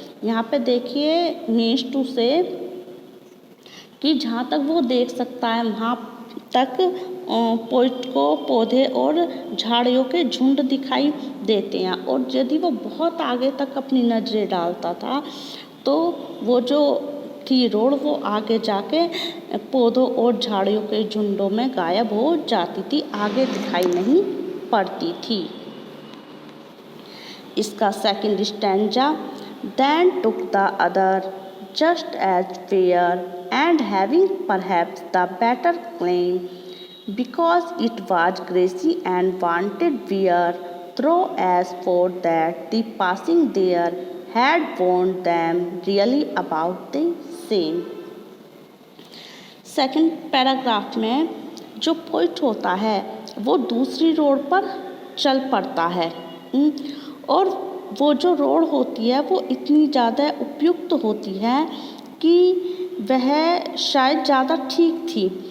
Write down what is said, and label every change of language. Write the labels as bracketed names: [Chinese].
[Hindi] यहाँ पे देखिए मीन्स टू से कि जहाँ तक वो देख सकता है वहाँ तक पोइट को पौधे और झाड़ियों के झुंड दिखाई देते हैं। और यदि वो बहुत आगे तक अपनी नज़रें डालता था तो वो जो थी रोड वो आगे जाके पौधों और झाड़ियों के झुंडों में गायब हो जाती थी, आगे दिखाई नहीं पड़ती थी। इसका [English] Second stanza, then took the other just as fair and having perhaps the better claim, because it was grassy and wanted wear, though as for that the passing there had warned them really about the same. [Hindi] Second paragraph में जो poet होता है वो दूसरी road पर चल पड़ता है और वो जो रोड होती है वो इतनी ज़्यादा उपयुक्त होती है कि वह शायद ज़्यादा ठीक थी।